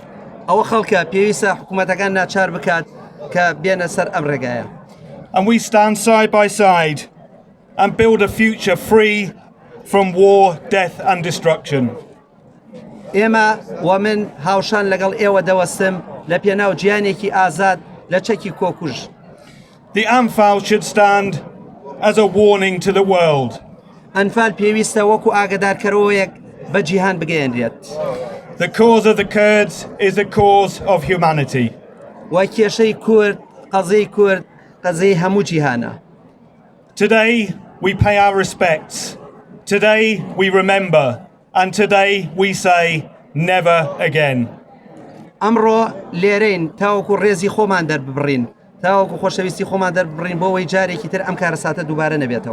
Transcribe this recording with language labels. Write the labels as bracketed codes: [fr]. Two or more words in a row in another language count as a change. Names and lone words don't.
[ckb] ئەوە خەڵکە پێویستە حکوومەتەکان ناچار بکات کە بێنە سەر ئەم ڕێگایە. [en] And we stand side by side and build a future free from war, death and destruction. [ckb] ئێمە و من هاوشان لەگەڵ ئێوە دەوەستم لە پێناو گیانێکی ئازاد لە چەکی کۆکوژ. [en] The Anfal should stand as a warning to the world. [ckb] ئەنفال پێویستە وەکو ئاگادارکەرەوەیەک بە جیهان بگەیەنرێت. [en] The cause of the Kurds is the cause of humanity. [ckb] و کێشەی کورد، قەزەی کورد، قەزەی هەموو جیهانە. [en] Today we pay our respects. Today we remember And today we say never again. [ckb] ئەمڕۆ لێرەین تاوەکو ڕێزی خۆمان دەرببڕین تاوەکو خۆشەویستی خۆمان دەربڕین بۆ ئەوەی جارێکی تر ئەم کارەساتە دووبارە نەبێتەوە.